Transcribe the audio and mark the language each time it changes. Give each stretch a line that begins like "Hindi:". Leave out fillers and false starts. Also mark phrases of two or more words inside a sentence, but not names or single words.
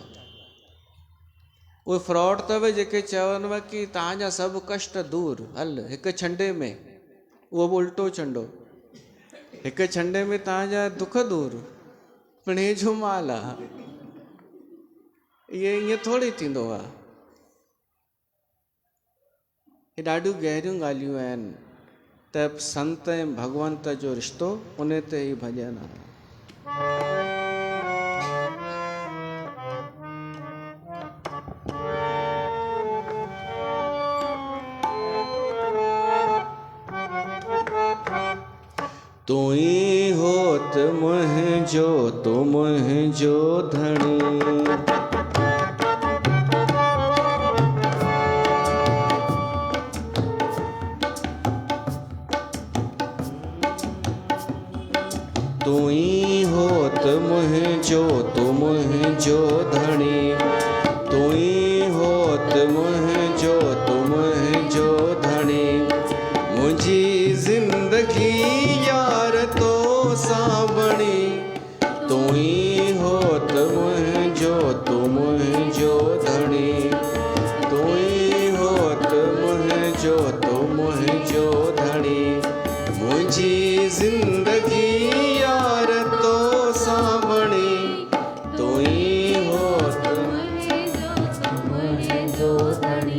Sindhi: उहे फ्रॉड अथव जेके चवनि कि तव्हांजा सभु कष्ट दूर, हल हिकु छंडे में, उहो बि उल्टो छंडो, हिकु छंडे में तव्हांजा दुख दूर, पिणे जो माल आहे। ईअं थोरी थींदो आहे। हे ॾाढियूं गहरियूं ॻाल्हियूं आहिनि। त संत ऐं भगवंत जो रिश्तो, उन ते ई भॼन आहे। तू ही होत मुंहिंजो, तू मुंहिंजो धणी। तू ही होत मुंहिंजो, तू मुंहिंजो धणी। तू ही होत मुंहिंजो, तू मुंहिंजो धणी। मुंहिंजी ज़िंदगी यार तो सावणी। तू ही होत मुंहिंजो, तू मुंहिंजो धणी। तू ही होत मुंहिंजो, तू मुंहिंजो धणी। मुंहिंजी ज़िंदगी यार तो सावणी। तू ही होत मुंहिंजो, तू मुंहिंजो धणी।